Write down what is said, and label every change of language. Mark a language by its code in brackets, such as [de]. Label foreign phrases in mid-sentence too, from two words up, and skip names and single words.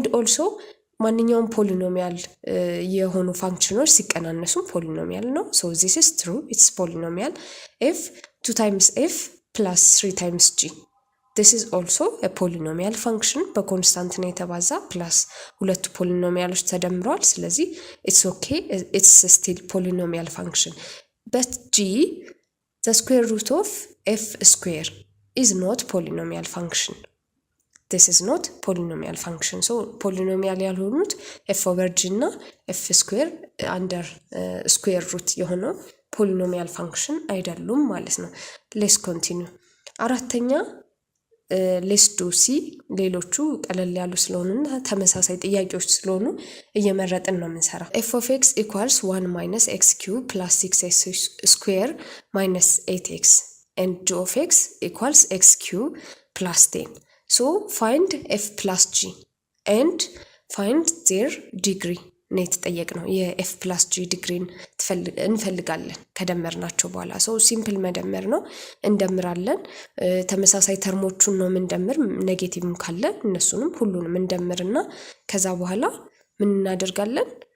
[am] ኦልሶ ማንኛውም ፖሊኖሚያል የሆኑ ፋንክሽኖች ሲቀናነሱም ፖሊኖሚያል ነው። [en] so this is true it's polynomial። f 2 times f plus 3 times g this is also polynomial function። [am] በኮንስታንት ነው የተባዛ ፕላስ ሁለቱ ፖሊኖሚያሎች ተደምረዋል። [en] ስለዚህ it's OK it's still polynomial function. But g the square root of f square is not polynomial function። this is not polynomial function. so polynomial ያልሆኑት f over g እና f square under square root የሆነው polynomial function [am] አይደሉም ማለት ነው። [en] let's continue። አራተኛ let's do c። [am] ሌሎቹ ቀለል ያሉ ስለሆኑና ተመሳሳይ ጥያቄዎች ስለሆኑ እየመረጥን ነው የምንሰራው። [en] f of x equals 1 minus x cube plus 6x square minus 8x and g of x equals x cube plus 10. So find f plus g and find their degree [am] ነው የተጠየቅነው። የኤፍ ፕላስ ጂ ዲግሪን እንፈልጋለን ከደመርናቸው በኋላ። [en] so simple [am] መደመር ነው፣ እንደምራለን። ተመሳሳይ ተርሞቹን ነው የምንደምር። ኔጌቲቭም ካለ እነሱንም ሁሉንም እንደምርና ከዛ በኋላ ምን እናደርጋለን?